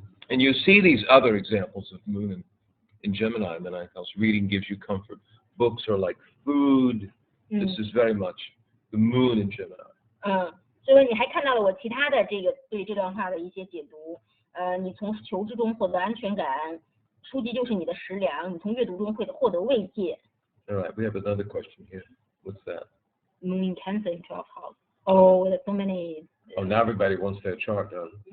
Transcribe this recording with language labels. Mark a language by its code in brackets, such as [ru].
[en] And you see these other examples of moon in Gemini in the ninth house. Reading gives you comfort. Books are like food. This is very much the moon in Gemini. [zh] 所以你还看到了我其他的这个对这段话的一些解读。你从求知中获得安全感，书籍就是你的食粮，你从阅读中会获得慰藉。 [en] All right, we have another question here. What's that? Moon in Cancer in 12th house. Oh, there's so many. Oh, now everybody wants their chart done.